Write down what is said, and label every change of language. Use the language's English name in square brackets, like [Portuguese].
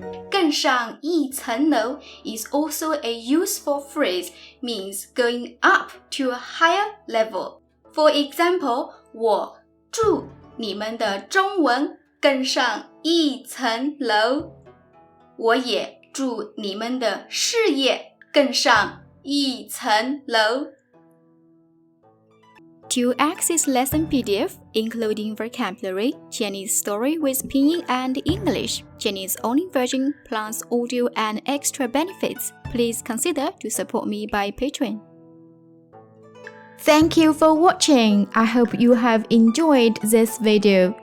[Chinese] 更上一层楼 [English] is also a useful phrase, means going up to a higher level. For example, [Chinese] 我祝你们的中文更上一层楼。我也祝你们的事业更上一层楼。 [English] To access lesson PDF, including vocabulary, Chinese story with pinyin and English, Chinese only version plus audio and extra benefits, please consider to support me by Patreon. Thank you for watching. I hope you have enjoyed this video.